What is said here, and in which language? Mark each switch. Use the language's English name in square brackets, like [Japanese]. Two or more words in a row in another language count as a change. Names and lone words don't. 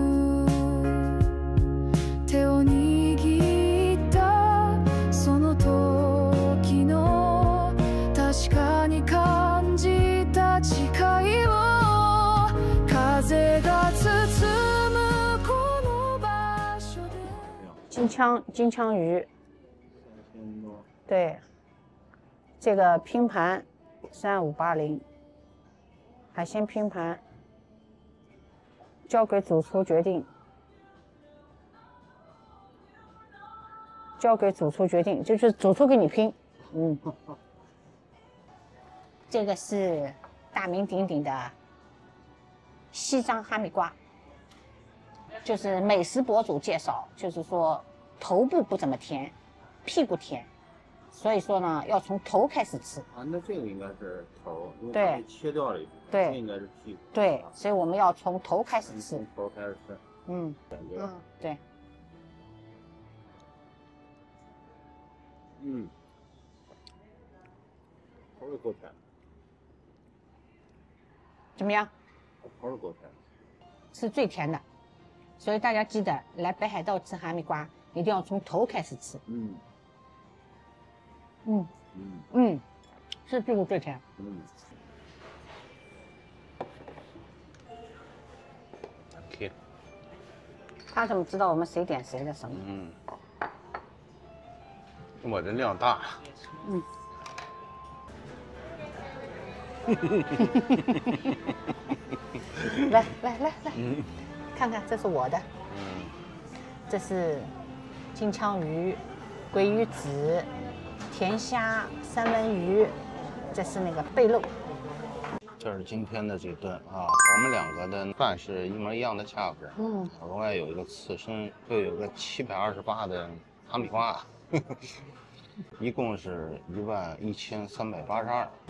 [Japanese] 手を握ったその時の確かに感じた誓いを風が包むこの場所で金槍魚， [Chinese] 对，这个拼盘3580，海鲜拼盘，交给主廚決定，交給主廚決定，就是主廚給你拼，這個是大名鼎鼎的西藏哈密瓜，就是美食博主介紹，就是說頭部不怎麼甜，屁股甜。所以說呢，要從頭開始吃。啊，那這個應該是頭，因為它是切掉了一部分。對，這應該是屁股。對，所以我們要從頭開始吃。從頭開始吃。感覺。對。頭是夠甜。怎麼樣？頭是夠甜。是最甜的，所以大家記得來北海道吃哈密瓜，一定要從頭開始吃。是屁股最甜。OK。他怎麼知道我們誰點誰的什麼？我這量大。來，看看，這是我的。這是金槍魚、鮭魚子。甜蝦、三文魚，這是那個貝肉。這是今天的這頓啊，我們兩個的飯是一模一樣的價格。額外有一個刺身，又有個728的哈密瓜，一共是11382。